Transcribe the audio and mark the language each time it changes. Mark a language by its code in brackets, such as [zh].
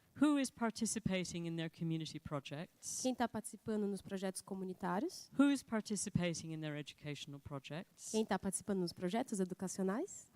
[en] Who is participating in their community projects? [pt] Quem está participando nos projetos comunitários? [en] Who is participating in their educational projects? [pt] Quem está participando nos projetos educacionais?